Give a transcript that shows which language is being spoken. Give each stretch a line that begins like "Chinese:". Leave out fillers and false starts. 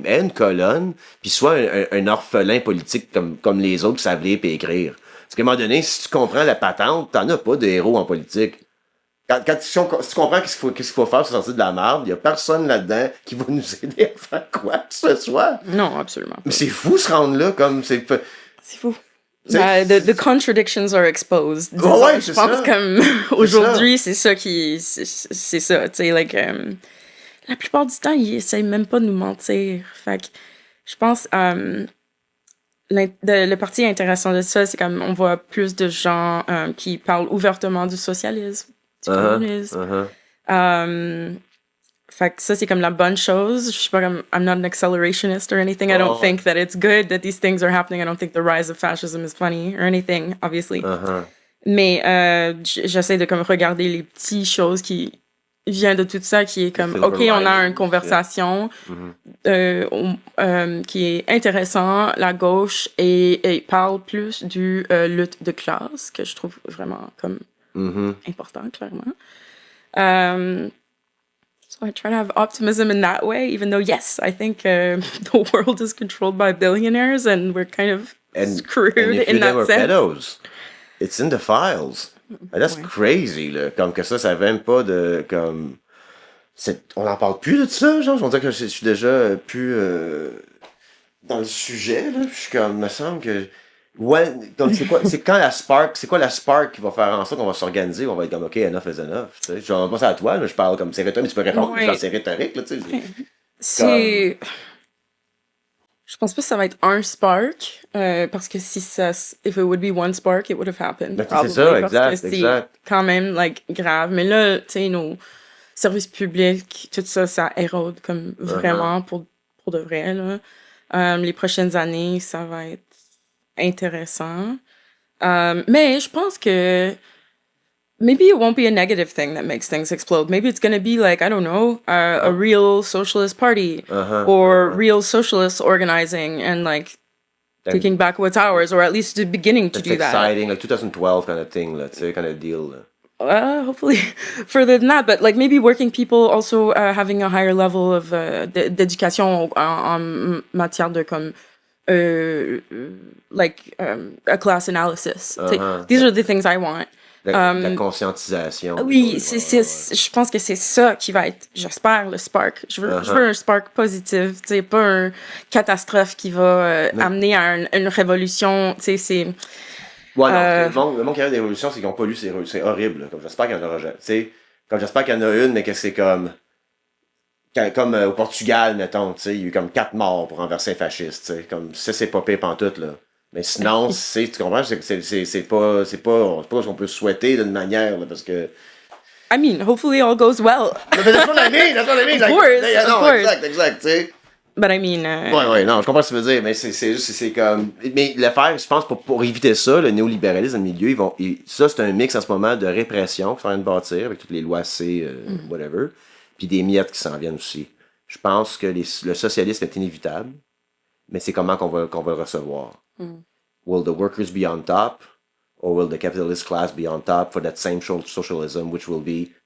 French: Mais une colonne, puis soit un orphelin politique comme les autres qui savent lire et écrire. Parce qu'à un moment donné, si tu comprends la patente, t'en as pas de héros en politique. Si tu comprends qu'est-ce qu'il faut faire pour sortir de la merde, il y a personne là-dedans qui va nous aider à faire quoi que ce soit. Non, absolument pas. Mais c'est fou se rendre là, comme c'est fou.
English: The contradictions are exposed.
French: Oh ouais, je pense comme aujourd'hui, c'est ça, tu sais, like, la plupart du temps, ils essayent même pas de nous mentir. Fait que je pense, le parti intéressant de ça, c'est comme on voit plus de gens qui parlent ouvertement du socialisme, du communisme. Fait que ça, c'est comme la bonne chose. Je suis pas comme,
English: I'm not an accelerationist or anything. I don't think that it's good that these things are happening. I don't think the rise of fascism is funny or anything, obviously.
French: Mais j'essaie de comme regarder les petites choses qui viennent de tout ça, qui est comme, OK, on a une conversation qui est intéressant, la gauche, et parle plus du lutte de classe, que je trouve vraiment comme important, clairement.
English: So I try to have optimism in that way, even though, yes, I think the world is controlled by billionaires and we're kind of screwed in that sense. Pedos, it's in the files. That's crazy,
French: là. Comme que ça même pas de... comme on n'en parle plus de ça, genre. On dirait que je suis déjà plus dans le sujet, là. Je suis comme, me semble que... Ouais, donc c'est quoi la spark qui va faire en sorte qu'on va s'organiser, on va être comme OK,
English: enough is enough,
French: tu sais. Genre, moi c'est à toi, mais je parle comme c'est rhétorique, mais tu peux répondre, genre c'est rhétorique, là, tu sais. Je pense pas que ça va être un spark, parce que
English: if it would be one spark, it would have happened.
French: C'est ça, exact, parce que c'est quand même, like, grave. Mais là, tu sais, nos services publics, tout ça, ça érode comme vraiment pour de vrai, là. Les prochaines années, ça va être intéressant. Mais je pense que
English: maybe it won't be a negative thing that makes things explode. Maybe it's going to be like, I don't know, a real socialist party or real socialist organizing and like taking back what's ours, or at least beginning to do that. Exciting, like 2012 kind of thing,
French: là, tu sais,
English: kind of deal. Hopefully further than that, but like maybe working people also having a higher level of
French: d'éducation en matière de comme
English: like a class analysis. These are the things I want.
French: La conscientisation. Oui, je pense que c'est ça qui va être, j'espère, le spark. Je veux un spark positif, tu sais, pas une catastrophe qui va amener à une révolution, tu sais, c'est... Ouais, non, le monde qui a des révolutions, c'est qu'ils n'ont pas lu, c'est horrible. Comme j'espère qu'il y en aura, tu sais, comme j'espère qu'il y en a une, mais que c'est comme au Portugal, mettons, tu sais, il y a eu comme 4 morts pour renverser un fasciste, tu sais, comme ça, c'est pas pire pantoute, là. Mais sinon, tu comprends, c'est pas ce qu'on peut souhaiter d'une manière, là, parce que...
English: I mean, hopefully all goes well. That's what I mean. Of course.
French: Exact, tu sais.
English: But I mean...
French: Ouais, non, je comprends ce que tu veux dire, mais c'est comme... Mais l'affaire, je pense, pour éviter ça, le néolibéralisme dans le milieu, ça, c'est un mix en ce moment de répression qu'ils sont en train de bâtir, avec toutes les lois C, whatever, puis des miettes qui s'en viennent aussi. Je pense que le socialisme est inévitable, mais c'est comment qu'on va le recevoir.
English: Will the workers be on top, or will the capitalist class be on top for that same socialism, which will be